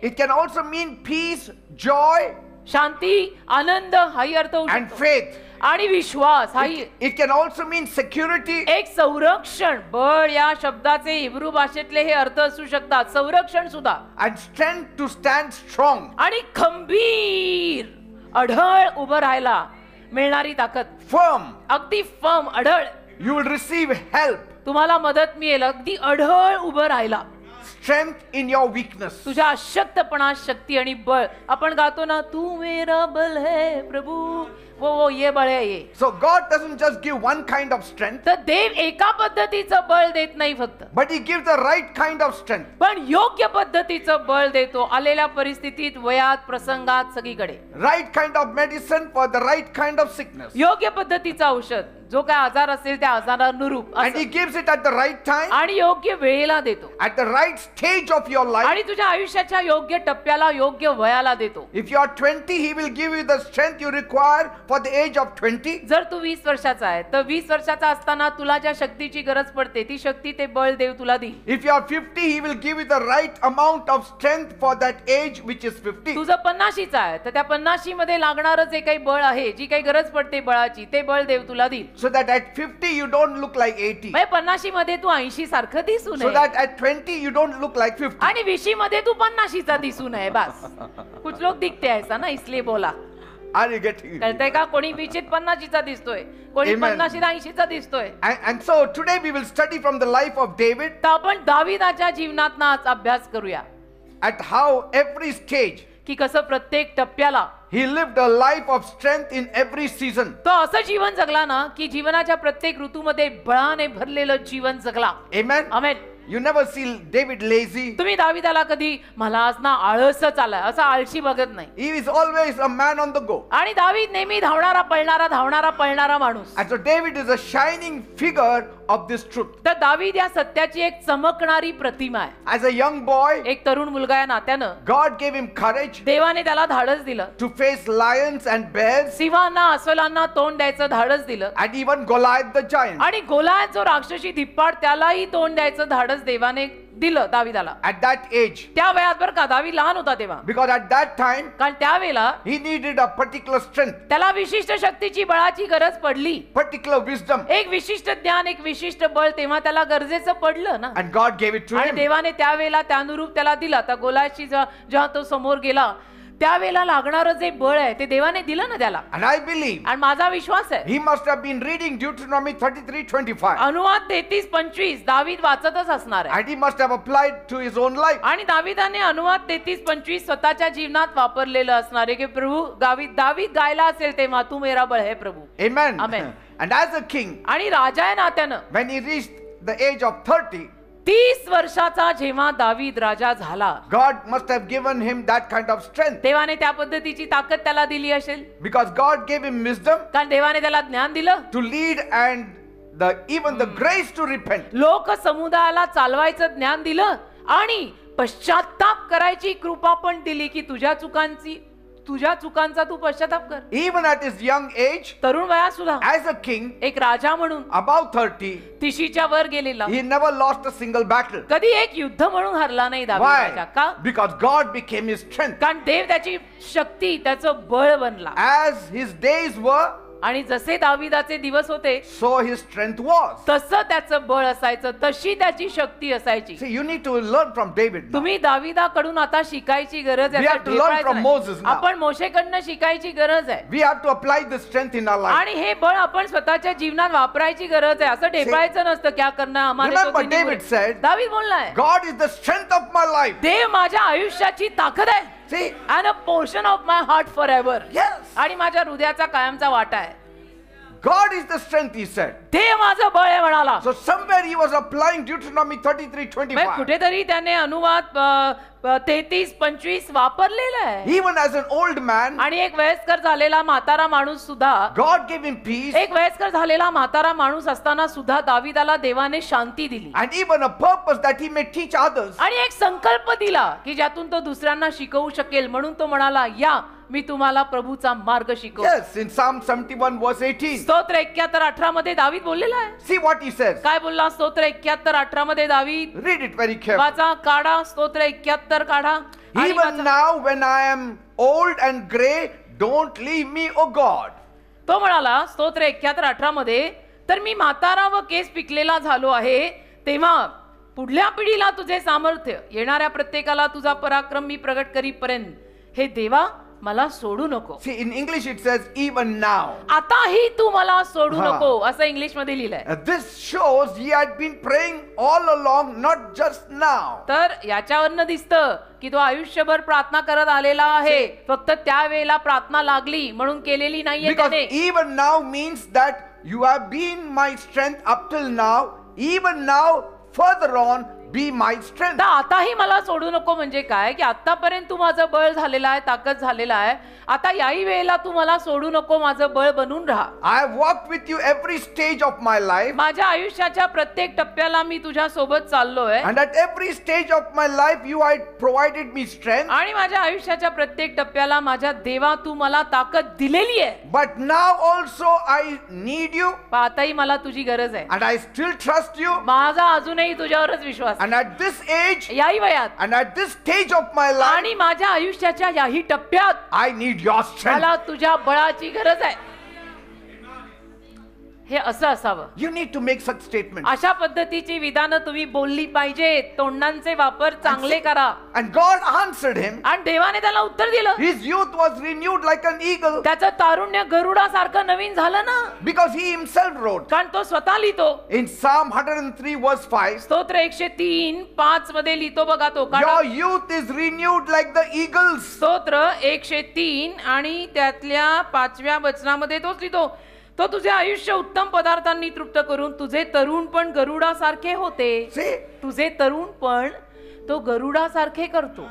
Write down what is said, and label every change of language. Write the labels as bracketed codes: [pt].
[en] It can also mean peace, joy, [mr] शांती, आनंद हाही अर्थ होऊ [en] and [mr] शकतो. [en] faith. [mr] आणि विश्वास हाही. [en] It can also mean security. [mr] एक संरक्षण, बळ या शब्दाचे हिब्रू भाषेतले हे अर्थ असू शकतात. संरक्षण सुद्धा. [en] And strength to stand strong. [mr] आणि खंबीर, अढळ उभं राहायला मिळणारी ताकद. [en] Firm. [mr] अगदी firm, अढळ. [en] You will receive help. [mr] तुम्हाला मदत मिळेल अगदी अढळ उभं राहायला. [en] Strength in your weakness. [mr] तुझ्या अशक्तपणात शक्ती आणि बळ. आपण गातो ना, [hi] तू मेरा बल है प्रभू, [mr] वो ये बळ आहे ये. [en] So God doesn't just give one kind of strength, [mr] तर देव एका पद्धतीचं बळ देत नाही फक्त, [en] but He gives the right kind of strength. [mr] पण योग्य पद्धतीचं बळ देतो आलेल्या परिस्थितीत, वयात, प्रसंगात, सगळीकडे. [en] Right kind of medicine for the right kind of sickness. [mr] योग्य पद्धतीचं औषध, जो काय आजार असेल त्या आजारानुरूप [en] And He gives it at the right time, [mr] आणि योग्य वेळेला देतो. [en] at the right stage of your life. [mr] आणि तुझ्या आयुष्याच्या योग्य टप्प्याला, योग्य वयाला देतो. [en] If you are 20, He will give you the strength you require for the age of 20. [mr] जर तू 20 वर्षाचा आहे तर 20 वर्षाचा असताना तुला ज्या शक्तीची गरज पडते ती शक्ती, ते बळ देव तुला देईल. [en] If you are 50, He will give you the right amount of strength for that age which is 50. [mr] तू जर 50चा आहे तर त्या 50 मध्ये लागणारं जे काही बळ आहे, जी काही गरज पडते बळाची, ते बळ देव तुला देईल. [en] So that at 50 you don't look like 80. [mr] म्हणजे 50 मध्ये तू 80 सारखं दिसू [en] So [mr] नये [en] that at 20 you don't look like 50. [mr] आणि 20 मध्ये तू 50चा दिसू नये बस. [hi] कुछ लोग दिखते हैं ऐसा ना, इसलिए बोला. [en] Are you getting it? [mr] कळतंय का? कोणी 20 50चा दिसतोय, कोणी [en] Amen. [mr] 50 80चा दिसतोय. [en] And so today we will study from the life of David [mr] तर आपण दाविदाच्या जीवनातनं आज अभ्यास करूया [en] at how every stage [mr] की कसं प्रत्येक टप्प्याला [en] he lived a life of strength in every season. [mr] तो असं जीवन जगला ना की जीवनाच्या प्रत्येक ऋतूमध्ये बळाने भरलेलं जीवन जगला. [en] Amen. [mr] Amen. [en] You never see David lazy. [mr] तुम्ही दाविदाला कधी मला आज ना आळसच आलाय असं आळशी बघत नाही. [en] He is always a man on the go. [mr] आणि दावीद नेहमी धावणारा पळणारा माणूस. [en] And so David is a shining figure of this truth. [mr] तर दावीद या सत्याची एक चमकणारी प्रतिमा आहे. [en] As a young boy, [mr] एक तरुण मुलगा या नात्यानं [en] God gave him courage [mr] देवाने त्याला धाडस दिलं. [en] to face lions and bears [mr] सिंहांना अस्वलांना तोंड द्यायचं धाडस दिलं. [en] and even Goliath the giant. [mr] आणि गोलायत जो राक्षसी धिप्पाड त्यालाही तोंड द्यायचं धाडस देवाने दिलं दाविदाला. [en] At that age, [mr] त्या वयात बरं का, दावीद लहान होता तेव्हा, [en] because at that time [mr] कारण त्यावेळेला [en] he needed a particular strength, [mr] त्याला विशिष्ट शक्तीची बळाची गरज पडली. [en] particular wisdom, [mr] एक विशिष्ट ज्ञान, एक विशिष्ट बळ तेव्हा त्याला गरजेचं पडलं ना. [en] and God gave it to [mr] आणि [en] him. [mr] देवाने त्यावेळेला त्यानुरूप त्याला दिला. आता गोलायतशी जेव्हा तो समोर गेला त्यावेळेला लागणारं जे बळ आहे ते देवाने दिलं ना त्याला. [en] And I believe [mr] आणि माझा विश्वास आहे [en] he must have been reading Deuteronomy 33:25, [mr] अनुवाद 33:25 दावीद वाचतच असणार आहे. [en] and he must have applied to his own life. [mr] आणि दाविदाने अनुवाद 33:25 स्वतःच्या जीवनात वापरलेलं असणार आहे की प्रभू दावीद गायला असेल तेव्हा [hi] तू मेरा बळ है प्रभू. [en] Amen. Amen. And as a king, [mr] आणि राजा या नात्यानं [en] when he reached the age of 30, [mr] 30 वर्षाचा जेव्हा दावीद राजा झाला [en] God must have given him that kind of strength, [mr] देवाने त्या पद्धतीची ताकद त्याला दिली असेल. [en] because God gave him wisdom [mr] कारण देवाने त्याला ज्ञान दिलं, [en] to lead and even the grace to repent. [mr] लोक समुदायाला चालवायचं ज्ञान दिलं आणि पश्चाताप करायची कृपा पण दिली की तुझ्या चुकांचा तू पश्चाताप कर. [en] Even at his young age, [mr] तरुण वयात सुद्धा [en] as a king, [mr] एक राजा म्हणून [en] about 30, [mr] 30च्या वर गेलेला [en] he never lost a single battle. [mr] कधी एक युद्ध म्हणून हरला नाही दावीद राजा. [en] Why? [mr] का? [en] Because God became his strength. [mr] कारण देव त्याची शक्ती, त्याचं बळ बनला. [en] As his days were, [mr] आणि जसे दाविदाचे दिवस होते [en] so his strength was. [mr] तसं त्याचं बळ असायचं, तशी त्याची शक्ती असायची. [en] See, you need to learn from David now. [mr] तुम्ही दाविदाकडून आता शिकायची गरज [en] We have to learn from Moses now. [mr] आपण मोशेकडनं शिकायची गरज आहे. [en] We have to apply this strength in our life. [mr] आणि हे बळ आपण स्वतःच्या जीवनात वापरायची गरज आहे. असं ढेपायचं नसतं [hi] क्या करना हमारे [en] Remember, [hi] तो दिन [en] David [hi] बुरे. [en] said, [mr] दावीद बोललाय [en] God is the strength of my life. [mr] देव माझ्या आयुष्याची ताकद आहे. [en] See? And a portion of my heart forever. Yes. [mr] आणि माझ्या हृदयाचा कायमचा वाटा आहे. [en] God is the strength, he said. [mr] देव माझं बळ आहे म्हणाला. [en] So somewhere he was applying Deuteronomy 33:25. [mr] कुठेतरी त्याने अनुवाद 33:25 वापरलेला आहे. [en] Even as an old man, [mr] आणि एक वयस्कर झालेला म्हातारा माणूस सुद्धा, [en] God gave him peace [mr] एक वयस्कर झालेला म्हातारा माणूस असताना सुद्धा दाविदाला देवाने शांती दिली [en] and even a purpose that he may teach others. [mr] आणि एक संकल्प दिला की ज्यातून तो दुसऱ्यांना शिकवू शकेल. म्हणून तो म्हणाला, या मी तुम्हाला प्रभूचा मार्ग शिकवतो. [en] Yes, in Psalm 71 verse 18. [mr] स्तोत्र 71:18 मध्ये दावीद बोललेला आहे. [en] See what he says. [mr] काय बोलला स्तोत्र 71:18 मध्ये दावीद? [en] Read it very carefully. [mr] वाचा, काढा स्तोत्र 71 काढा आणि [en] Even [mr] वाचा. [en] now when I am old and gray, don't leave me, O God. [mr] तो म्हणाला स्तोत्र 71:18 मध्ये, तर मी म्हातारा व केस पिकलेला झालो आहे तेव्हा पुढल्या पिढीला तुझे सामर्थ्य, येणाऱ्या प्रत्येकाला तुझा पराक्रम मी प्रगट करीपर्यंत हे देवा मला सोडू नको. [en] See, in English it says even now. [mr] आताही तू मला सोडू हा. नको असं इंग्लिश मध्ये लिहिलंय. [en] This shows he had been praying all along, not just now. [mr] तर याच्यावरनं दिसतं की तो आयुष्यभर प्रार्थना करत आलेला आहे. फक्त त्यावेळेला प्रार्थना लागली म्हणून केलेली नाहीये [en] Because [mr] त्याने. [en] even now means that you have been my strength up till now. Even now, further on, be my strength. [mr] तर आताही मला सोडू नको म्हणजे काय की आतापर्यंत तू माझं बळ झालेला आहे, ताकद झालेला आहे. आता याही वेळेला तू मला सोडू नको, माझं बळ बनून राहा. [en] I have walked with you every stage of my life. [mr] माझ्या आयुष्याच्या प्रत्येक टप्प्याला मी तुझ्या सोबत चाललोय [en] And at every stage of my life, you had provided me strength. [mr] आणि माझ्या आयुष्याच्या प्रत्येक टप्प्याला माझ्या देवा तू मला ताकद दिलेली आहे. [en] But now also I need you. [mr] पण आताही मला तुझी गरज आहे. [en] And I still trust you. [mr] माझा अजूनही तुझ्यावरच विश्वास आहे. [en] And at this age, [mr] याही वयात [en] and at this stage of my life, [mr] आणि माझ्या आयुष्याच्या याही टप्प्यात [en] I need your strength. [mr] मला तुझ्या बळाची गरज आहे. हे असं असावं. [en] You need to make such statements. [mr] अशा पद्धतीची विधानं तुम्ही बोलली पाहिजेत. तोंडांचे वापर चांगले करा. [en] And God answered him. [mr] आणि देवाने त्याला उत्तर दिलं. [en] His youth was renewed like an eagle. [mr] त्याचं तारुण्य गरुडासारखं नवीन झालं ना, [en] Because he himself wrote [mr] कारण तो स्वतः लिहितो. [en] in Psalm 103 verse 5. [mr] स्तोत्र 103:5 मध्ये लिहितो बघा तो. [en] Your youth is renewed like the eagles. [mr] स्तोत्र 103 आणि त्यातल्या 5व्या वचनामध्ये तोच लिहितो. तो तुझे आयुष्य उत्तम पदार्थांनी तृप्त करून तुझे तरुण पण गरुडासारखे होते. [en] See, [mr] तुझे तरुण पण तो गरुडासारखे करतो.